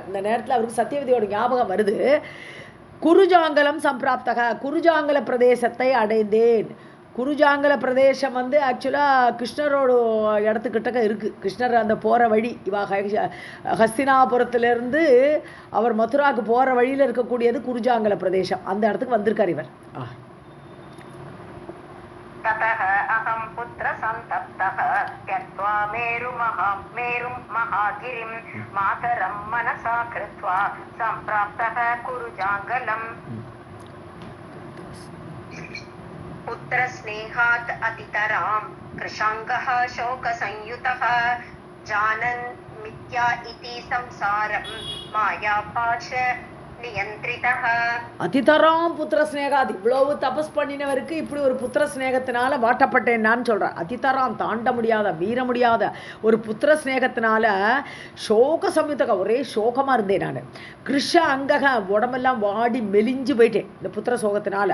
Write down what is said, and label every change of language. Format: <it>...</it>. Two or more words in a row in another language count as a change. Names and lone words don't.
<ta>இந்த நேரத்தில் அவருக்கு சத்தியவதியோட ஞாபகம் வருது.</ta> <sa>कुरुजाङ्गलम् सम्प्राप्तः,</sa> <ta>குருஜாங்கல பிரதேசத்தை அடைந்தேன். குருஜாங்கல பிரதேசம் வந்து ஆக்சுவலாக கிருஷ்ணரோட இடத்துக்கிட்டக்க இருக்குது. கிருஷ்ணர் அந்த போகிற வழி, இவா ஹஸ்தினாபுரத்துலேருந்து அவர் மதுராவுக்கு போகிற வழியில் இருக்கக்கூடியது குருஜாங்கல பிரதேசம். அந்த இடத்துக்கு வந்திருக்கார் இவர்.</ta> <sa>ततः अहं पुत्र सन्तप्तः त्यक्त्वा मेरुं महागिरिं मातरं मनसा कृत्वा सम्प्राप्तः कुरुजाङ्गलम्. पुत्रस्नेहात् अतितरां कृशाङ्गः शोकसंयुतः जानन् मिथ्या इति संसारं मायापाश नियन्त्रितः. अतितरां पुत्र स्नेहात्,</sa> <ta>இவ்வளவு தபஸ் பண்ணினவருக்கு இப்படி ஒரு புத்திர ஸ்நேகத்தினால வாட்டப்பட்டேன் நான் சொல்கிறேன். அதிதராம், தாண்ட முடியாத, மீற முடியாத ஒரு புத்திர ஸ்நேகத்தினால</ta> <sa>शोक संयुतः,</sa> <ta>ஒரே சோகமாக இருந்தேன் நான்.</ta> <sa>कृश अङ्गः,</sa> <ta>உடம்பெல்லாம் வாடி மெலிஞ்சு போயிட்டேன் இந்த புத்திர சோகத்தினால.</ta>